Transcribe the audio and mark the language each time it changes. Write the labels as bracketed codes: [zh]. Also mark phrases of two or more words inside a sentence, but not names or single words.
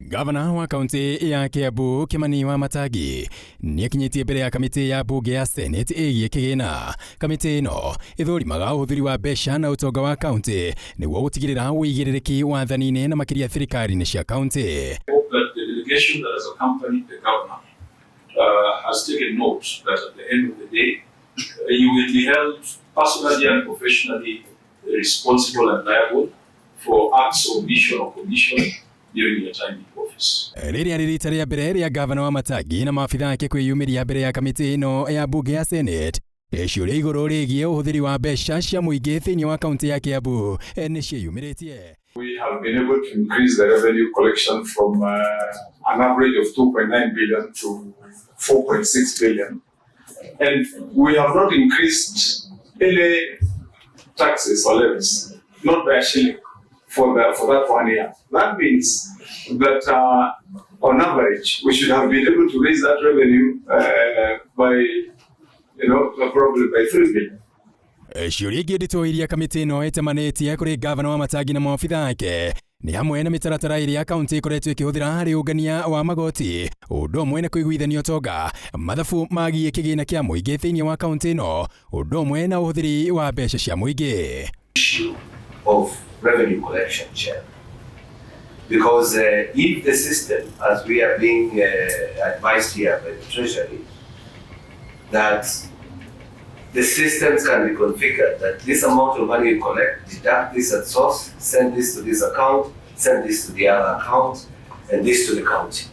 [ki] Governor wa kaunti ya Kiambu Governor Wamatangi ni akinyitie mbere ya kamiti ya bunge ya Senate ĩgiĩ kĩgĩna. Kamiti ĩno ĩthũrimaga ũhũthĩri wa mbeca na ũtonga wa kaunti nĩguo gũtigĩrĩra wĩigĩrĩrĩki wathani-inĩ na makĩria thirikari-inĩ cia kaunti. [en] The delegation that has accompanied the governor has taken note that at the end of the day you will be held personally and professionally responsible and liable for acts of omission or commission during your time in office. [ki] Rĩrĩa rĩrita rĩa mbere rĩa Governor Wamatangi na maabitha ake kwĩyumĩria mbere ya kamiti ĩno ya bunge ya Senate, ciũria igũrũ rĩgiĩ ũhũthĩri wa mbeca cia mũingĩ thĩinĩ wa kaunti ya Kiambu nĩ ciĩyumĩrĩtie. [en] We have been able to increase the revenue collection from an average of 2.9 billion to 4.6 billion. And we have not increased any taxes or levies, not by a shilling for that 1 year. That means that on average, we should have been able to raise that revenue by, probably by 3 billion. [ki] Ciũria ingĩ nditũ iria kamiti ĩno ĩtemanĩtie kũrĩ Governor Wamatangi na maabitha ake nĩ hamwe na mĩtaratara ĩrĩa kaunti ĩkoretwo ĩkĩhũthĩra harĩ ũngania wa magoti, ũndũ ũmwe na kũiguithania ũtonga, mathabu magiĩ kĩgĩna kĩa mũingĩ thĩinĩ wa kaunti ĩno, ũndũ ũmwe na ũhũthĩri wa mbeca cia mũingĩ. [en] Issue of revenue collection, Chair. Because if the system, as we are being advised here by the Treasury, that the systems can be configured, that this amount of money you collect, deduct this at source, send this to this account, send this to the other account, and this to the county.